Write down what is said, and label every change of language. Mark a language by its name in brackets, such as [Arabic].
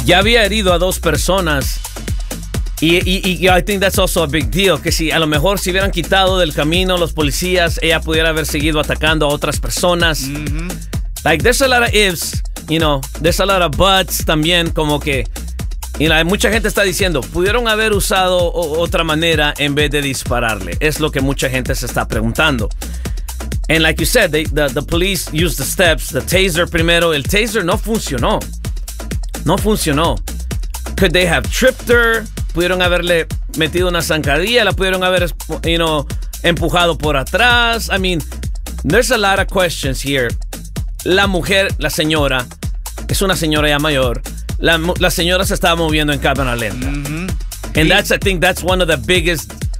[Spanish] Ya había herido a dos personas. [English] Y I think that's also a big deal. [Spanish] Que si a lo mejor se hubieran quitado del camino los policías, ella pudiera haber seguido atacando a otras personas. Mm-hmm. [English] Like, there's a lot of ifs. You know, there's a lot of buts [Spanish] también, como que, y [English] you know, [Spanish] mucha gente está diciendo, pudieron haber usado otra manera en vez de dispararle. Es lo que mucha gente se está preguntando. [English] And like you said, the police used the steps, the taser primero. [Spanish] El taser no funcionó. No funcionó. [English] Could they have tripped her? [Spanish] Pudieron haberle metido una zancadilla, la pudieron haber, [English] you know, [Spanish] empujado por atrás. [English] I mean, there's a lot of questions here. [Spanish] La mujer, la señora, es una señora ya mayor. La señora se estaba moviendo en cámara lenta. Mm-hmm. [English] And I think that's one of the biggest